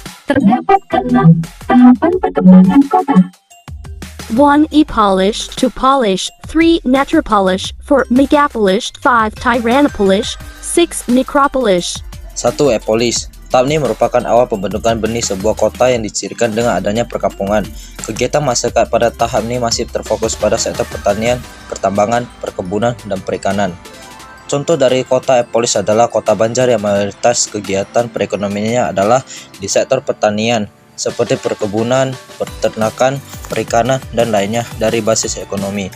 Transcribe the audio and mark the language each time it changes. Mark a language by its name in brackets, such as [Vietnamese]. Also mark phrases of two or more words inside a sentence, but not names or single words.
[Indonesian] Terdapat 6 tahapan perkembangan kota. 1. E-polish, 2. Polish, 3. Metropolish, 4. Megapolish, 5. Tyrannopolish, 6. Necropolish. 1. E-polis. Tahap ini merupakan awal pembentukan benih sebuah kota yang dicirikan dengan adanya perkampungan. Kegiatan masyarakat pada tahap ini masih terfokus pada sektor pertanian, pertambangan, perkebunan, dan perikanan. Contoh dari kota e-polis adalah Kota Banjar yang mayoritas kegiatan perekonomiannya adalah di sektor pertanian, seperti perkebunan, peternakan, perikanan, dan lainnya dari basis ekonomi.